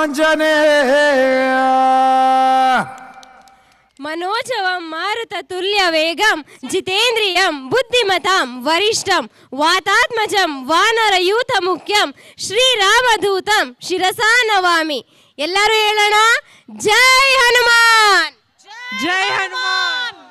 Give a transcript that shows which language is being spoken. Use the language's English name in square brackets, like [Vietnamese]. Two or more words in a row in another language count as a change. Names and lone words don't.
[Kannada] ಆಂಜನೇಯ. [Sanskrit] मनोजवं मारुत तुल्य वेगं जितेन्द्रियं बुद्धिमतां वरिष्ठं वातात्मजं वानरयूथ मुख्यं श्रीरामदूतं शिरसा नवामि. [Kannada] ಎಲ್ಲರೂ ಹೇಳೋಣ, ಜೈ ಹನುಮಾನ್. ಜೈ ಹನುಮಾನ್.